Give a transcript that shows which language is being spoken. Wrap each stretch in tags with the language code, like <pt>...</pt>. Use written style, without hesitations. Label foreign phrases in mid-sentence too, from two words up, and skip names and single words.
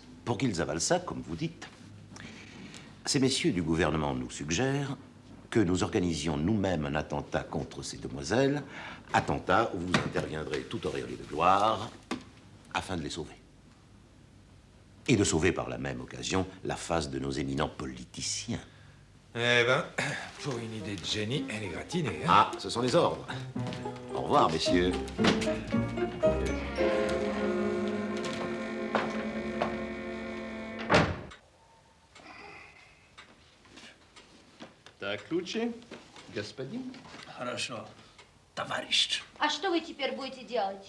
<fr>Pour qu'ils avalent ça, comme vous dites, ces messieurs du gouvernement nous suggèrent que nous organisions nous-mêmes un attentat contre ces demoiselles, attentat où vous interviendrez tout auréolé de gloire, afin de les sauver. Et de sauver par la même occasion la face de nos éminents politiciens. Eh ben, pour une idée de génie, elle est gratinée, hein? Ah, ce sont les ordres. Au revoir, messieurs.</fr> <ru>Так, ключи, господин. Хорошо, товарищ. А что вы теперь будете делать?</ru>